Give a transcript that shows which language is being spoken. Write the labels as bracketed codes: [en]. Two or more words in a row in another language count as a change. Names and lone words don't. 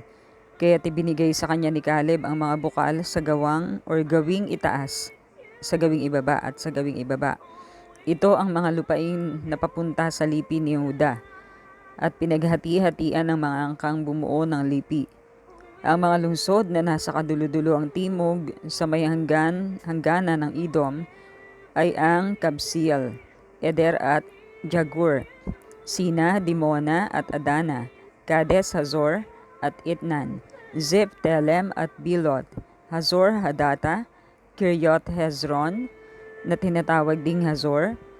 [tl] Kaya't ibinigay sa kanya ni Caleb ang mga bukal sa gawing itaas, sa gawing ibaba at sa gawing ibaba. Ito ang mga lupain na papunta sa lipi ni Huda at pinaghati-hatian ng mga angkang bumuo ng lipi. Ang mga lungsod na nasa kaduludulo ang timog sa may hangganan ng Edom ay ang Kabsiel, Eder at Jagur, Sina, Dimona at Adana, Kades, Hazor at Itnan, Ziph, Telem at Bilot, Hazor Hadata, Kiryot Hezron na tinatawag ding Hazor,